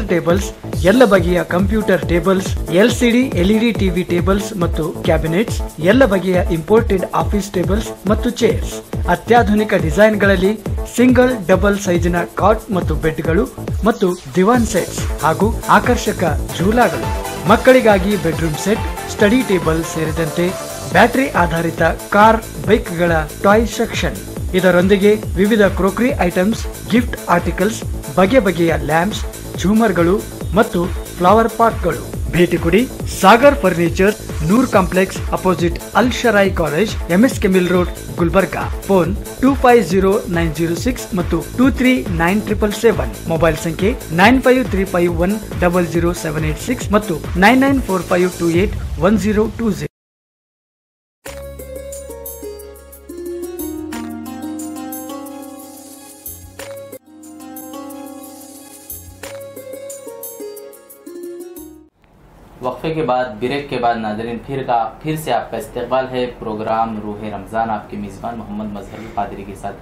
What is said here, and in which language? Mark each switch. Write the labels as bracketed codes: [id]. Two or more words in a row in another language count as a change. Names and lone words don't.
[kn] ಟೇಬಲ್ಸ್, ಎಲ್ಲ ಬಗೆಯ ಕಂಪ್ಯೂಟರ್ ಟೇಬಲ್ಸ್, ಎಲ್ಸಿಡಿ ಎಲ್ಇಡಿ ಟಿವಿ ಟೇಬಲ್ಸ್ ಮತ್ತು ಕ್ಯಾಬಿನೆಟ್ಸ್, ಎಲ್ಲ ಬಗೆಯ ಇಂಪೋರ್ಟೆಡ್ ಆಫೀಸ್ ಟೇಬಲ್ಸ್ ಮತ್ತು ಚೇರ್ಸ್, ಅತ್ಯಾಧುನಿಕ ಡಿಸೈನ್ಗಳಲ್ಲಿ ಸಿಂಗಲ್ ಡಬಲ್ ಸೈಜಿನ ಕಾಟ್ ಮತ್ತು ಬೆಡ್ಗಳು ಮತ್ತು ದಿವಾನ್ ಸೆಟ್ಸ್ ಹಾಗೂ ಆಕರ್ಷಕ ಝೂಲಾಗಳು, ಮಕ್ಕಳಿಗಾಗಿ ಬೆಡ್ರೂಮ್ ಸೆಟ್, ಸ್ಟಡಿ ಟೇಬಲ್ ಸೇರಿದಂತೆ ಬ್ಯಾಟರಿ ಆಧಾರಿತ ಕಾರ್, ಬೈಕ್ಗಳ ಟಾಯ್ ಸೆಕ್ಷನ್. ಇದರೊಂದಿಗೆ ವಿವಿಧ ಕ್ರೋಕರಿ ಐಟಮ್ಸ್, ಗಿಫ್ಟ್ ಆರ್ಟಿಕಲ್ಸ್, ಬಗೆ ಬಗೆಯ ಲ್ಯಾಂಪ್ಸ್, ಝೂಮರ್ಗಳು ಮತ್ತು ಫ್ಲವರ್ ಪಾಟ್ಗಳು. ಭೇಟಿ ಕೊಡಿ ಸಾಗರ್ ಫರ್ನಿಚರ್, नूर कॉम्प्लेक्स अपोजिट अल शराई कॉलेज MSK मिल रोड ಗುಲ್ಬರ್ಗಾ ಫೋನ್ 250906 ಮತ್ತು 239777 ಮೊಬೈಲ್ ಸಂಖ್ಯೆ 9535100786 ಮತ್ತು 9945281020. [ur] وقفے کے بعد بریک کے بعد ناظرین پھر سے آپ کا استقبال ہے پروگرام روح رمضان، آپ کے میزبان محمد مظہرالقادری کے ساتھ.